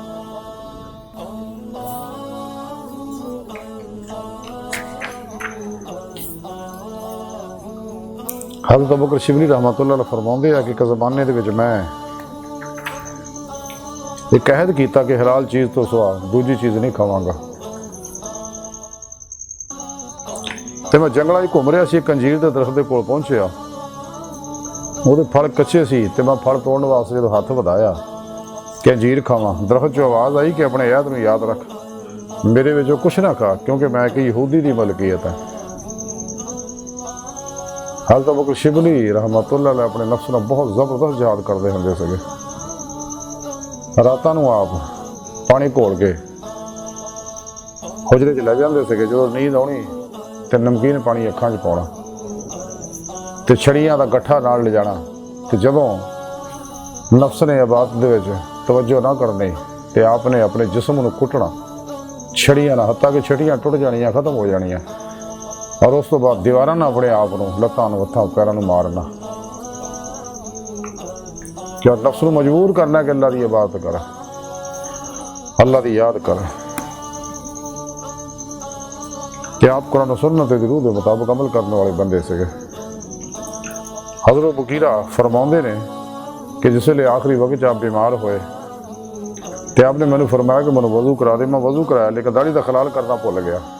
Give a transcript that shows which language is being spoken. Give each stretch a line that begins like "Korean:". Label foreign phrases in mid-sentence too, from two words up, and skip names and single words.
Punjabi: حضرت ابوبکر شبلی
Arabic: رحمتہ اللہ علیہ
Punjabi: فرماندے ہیں کہ ایک زمانے دے وچ میں ایک عہد کیتا کہ حلال چیز تو سوا دوجی چیز نہیں کھاواں گا۔ تے میں جنگلاں وچ گھوم رہا سی، ایک انجیر دے درخت دے کول پہنچیا، وہ دے پھل کچے سی تے میں پھل توڑن واسطے جدوں ہاتھ ودایا کہ انجیر کھاواں، درخت چوں آواز آئی کہ اپنے عہد نوں یاد رکھ، میرے وچوں کچھ نہ کھا کیونکہ میں ایک یہودی دی ملکیت ہے۔ حضرت ابوبکر شبلی
Arabic: رحمتہ اللہ علیہ
Punjabi: اپنے نفس نال بہت زبردست جہاد کردے ہوندے سگے۔ راتاں نوں آپ پانی گھول کے حجرے 'چ لے جاندے سگے، جدوں نیند آنی تے نمکین پانی اکھاں 'چ پاؤنا تے چھڑیاں دا گٹھا نال لے جانا، تے جدوں نفس نے عبادت دے وچ توجہ نہ کرنی تے آپ نے اپنے جسم نوں کٹنا چھڑیاں نہ، حتیٰ کہ چھٹیاں ٹوٹ جانیاں، ختم ہو جانیاں، اور اس تو بعد دیواراں نہ اپنے آپ نوں لتاں نوں ہتھاں پیراں نوں مارنا، کیا نفس نوں مجبور کرنا کہ اللہ دی عبادت کر، اللہ دی یاد کر، کہ آپ قرآن و سنت دی روح دے مطابق عمل کرنے والے بندے سکے۔ حضرت ابوبکر فرماؤندے نے کہ جس لئے آخری وقت آپ بیمار ہوئے تے آپ نے میں نے فرمایا کہ میں وضو کرا دے، میں وضو کرایا لیکن داڑھی دا خلال کرنا بھول گیا۔